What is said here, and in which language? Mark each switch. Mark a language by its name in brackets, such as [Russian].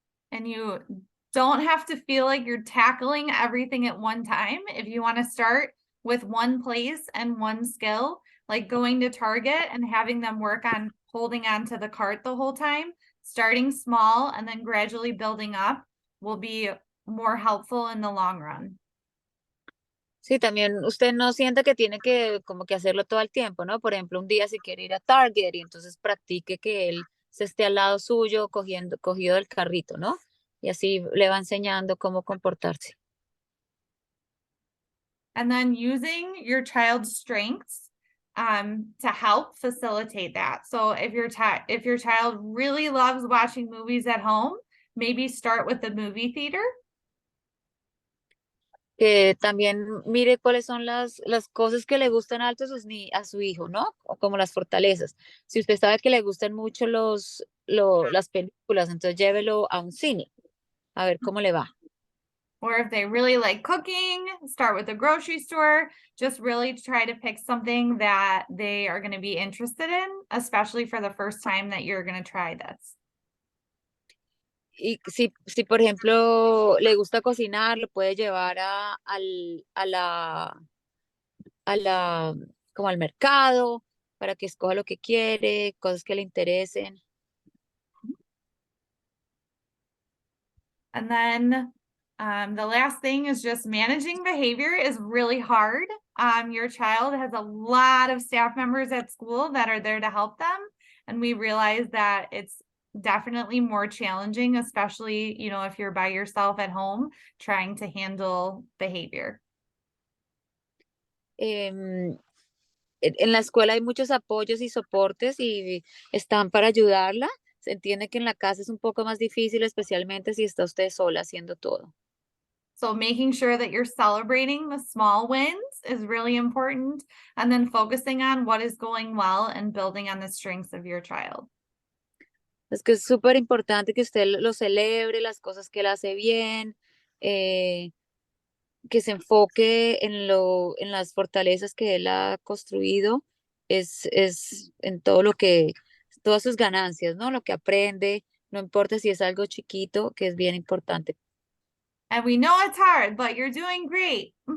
[English] And you don't have to feel like you're tackling everything at one time. If you want to start with one place and one skill, like going to Target and having them work on holding on to the cart the whole time, starting small and then gradually building up will be more helpful in the long run. [Spanish] Sí, también usted no siente que tiene que como que hacerlo todo el tiempo, ¿no? Por ejemplo, un día si quiere ir a Target y entonces practique que él se esté al lado suyo cogido del carrito, ¿no? Y así le va enseñando cómo comportarse. [English] And then using your child's strengths to help facilitate that. So if your child really loves watching movies at home, maybe start with the movie theater. [Spanish] Que también mire cuáles son las cosas que le gustan alto a su hijo, ¿no? O como las fortalezas. Si usted sabe que le gustan mucho las películas, entonces llévelo a un cine, a ver cómo le va. [English] Or if they really like cooking, start with the grocery store. Just really try to pick something that they are going to be interested in, especially for the first time that you're going to try this. [Spanish] Y si por ejemplo le gusta cocinar, lo puede llevar a la, como al mercado para que escoja lo que quiere, cosas que le interesen. [English] And then the last thing is just managing behavior is really hard. Your child has a lot of staff members at school that are there to help them. And we realize that it's definitely more challenging, especially, you know, if you're by yourself at home trying to handle behavior. [Spanish] En la escuela hay muchos apoyos y soportes y están para ayudarla. Se entiende que en la casa es un poco más difícil, especialmente si está usted sola haciendo todo. [English] So making sure that you're celebrating the small wins is really important, and then focusing on what is going well and building on the strengths of your child. [Spanish] Es que es súper importante que usted lo celebre, las cosas que él hace bien, que se enfoque en las fortalezas que él ha construido, es en todo todas sus ganancias, ¿no? Lo que aprende, no importa si es algo chiquito, que es bien importante. [English] And we know it's hard, but you're doing great.